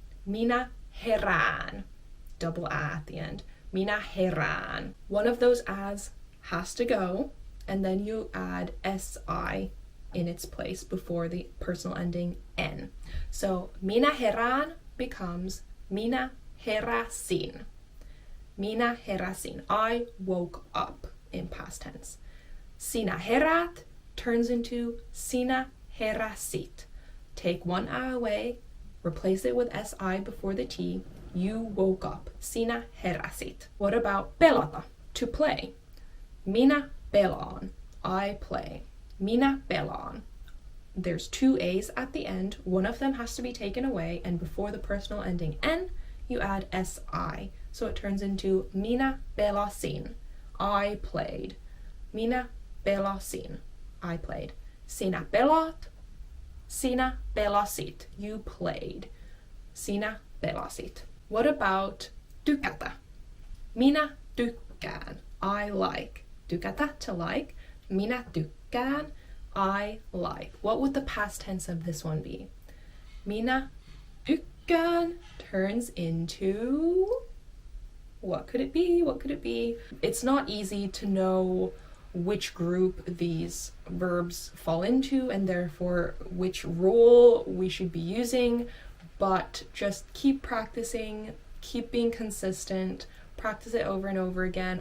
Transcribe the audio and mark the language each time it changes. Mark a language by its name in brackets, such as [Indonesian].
[Finnish] Minä herään, [English] double A at the end. [Finnish] Minä herään. [English] One of those A's has to go, and then you add SI in its place before the personal ending N. So [Finnish] minä herään [English] becomes [Finnish] minä heräsin. Minä heräsin. [English] I woke up in past tense. [Finnish] Sinä herät [English] turns into [Finnish] sinä heräsit. [English] Take one A away, replace it with SI before the T. You woke up. [Finnish] Sinä heräsit. [English] What about pelata? To play. [Finnish] Minä pelaan. [English] I play. [Finnish] Minä pelaan. [English] There's 2 A's at the end. One of them has to be taken away, and before the personal ending N, you add SI. So it turns into [Finnish] minä pelasin. [English] I played. [Finnish] Minä pelasin. [English] I played. [Finnish] Sinä pelaat. Sinä pelasit. [English] You played. [Finnish] Sinä pelasit. [English] What about tykätä? [Finnish] Minä tykkään. [English] I like. Tykätä, to like. [Finnish] Minä tykkään. [English] I like. What would the past tense of this one be? [Finnish] Minä tykkään [English] turns into... What could it be? What could it be? It's not easy to know which group these verbs fall into and therefore which rule we should be using, but just keep practicing, keep being consistent, practice it over and over again.